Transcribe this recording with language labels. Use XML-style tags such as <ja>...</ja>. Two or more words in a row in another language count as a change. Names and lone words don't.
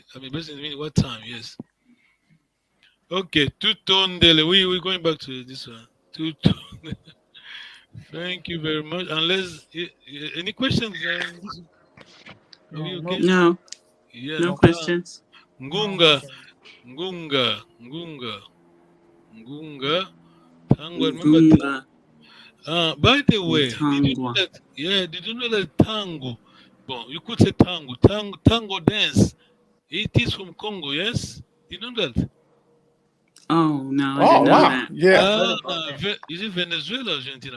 <en>I mean, basically, what time, yes. Okay, Tutondele, we're going back to this one. Tutondele. Thank you very much. Unless, any questions? Are we okay? No. Yeah, no questions. Ngunga. Tango, remember? By the way, did you know that? Yeah, did you know that tango? Well, you could say tango. Tango dance. It is from Congo, yes? You know that? Oh no, I didn't know that. Yeah. Is it Venezuela or Argentina?</en>